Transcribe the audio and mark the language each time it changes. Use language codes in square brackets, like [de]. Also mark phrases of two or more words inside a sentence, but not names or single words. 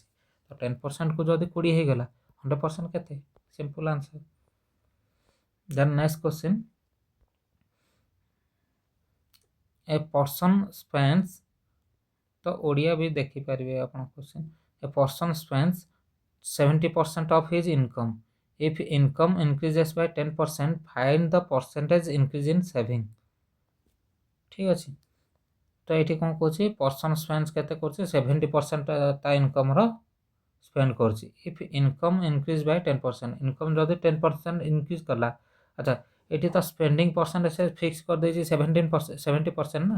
[or] ତ 10%କୁ ଯଦି 20 ହେଇଗଲା 100% କେତେ, [en] simple answer. then next question. a person spends, [or] ତ ଓଡ଼ିଆ ବି ଦେଖିପାରିବେ ଆପଣ କ୍ୱେଶ୍ଚିନ୍। [en] a person spends 70% of his income. If income increases by 10%, find the percentage increase in saving. [or] ଠିକ୍ ଅଛି। ତ ଏଇଠି କ'ଣ କହୁଛି, [en] person spends [or] କେତେ କରୁଛି 70% ତା ଇନକମ୍ର ସ୍ପେଣ୍ଡ କରୁଛି। [en] if income increase by [or] 10%, ଇନକମ୍ ଯଦି 10% ଇନକ୍ରିଜ୍ କଲା, ଆଚ୍ଛା ଏଠି ତ [en] spending percent [or] ସେ ଫିକ୍ସ କରିଦେଇଛି 70% ନା।